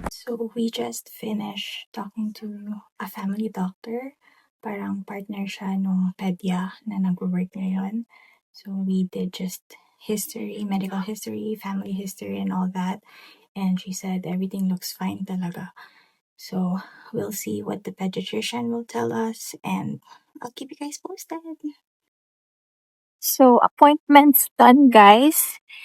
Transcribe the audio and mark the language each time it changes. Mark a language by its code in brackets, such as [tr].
[en] So, we just finished talking to a family doctor. [tl] Parang partner siya nung pedya na nag-work ngayon. [en] So, we did just history, medical history, family history, and all that. And she said everything looks fine [tl] talaga. [en] So, we'll see what the pediatrician will tell us and I'll keep you guys posted. So, appointments done, guys.